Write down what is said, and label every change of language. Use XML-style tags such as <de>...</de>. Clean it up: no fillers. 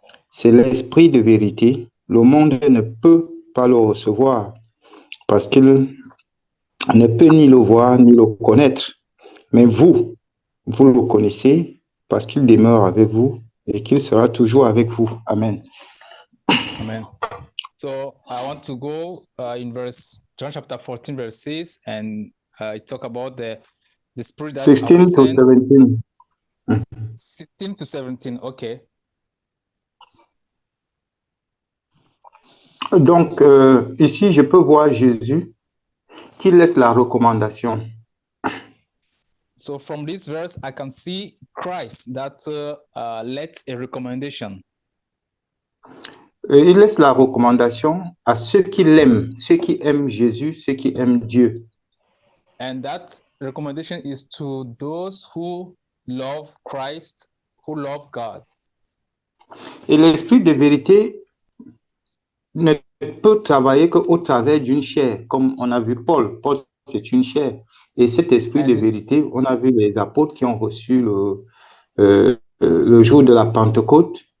<fr>C'est l'Esprit de vérité. Le monde ne peut pas le recevoir parce qu'il ne peut ni le voir ni le connaître. Mais vous le connaissez parce qu'il demeure avec vous et qu'il sera toujours avec vous. Amen. Amen.</fr> <en>So I want to go in John chapter 14, verse 6, and it talk about the Spirit that 16 to 17. 16 to 17, okay.</en> <fr>Donc, ici, je peux voir Jésus qui laisse la recommandation.</fr> <en>So from this verse, I can see Christ that lets a recommendation.</en> <fr>Il laisse la recommandation à ceux qui l'aiment, ceux qui aiment Jésus, ceux qui aiment Dieu.</fr> <en>And that recommendation is to those who love Christ, who love God.</en> <fr>Et l'esprit de vérité ne peut travailler qu'au travers d'une chair, comme on a vu Paul. Paul, c'est une chair. Et cet esprit de vérité, on a vu les apôtres qui ont reçu le jour de la Pentecôte.</fr>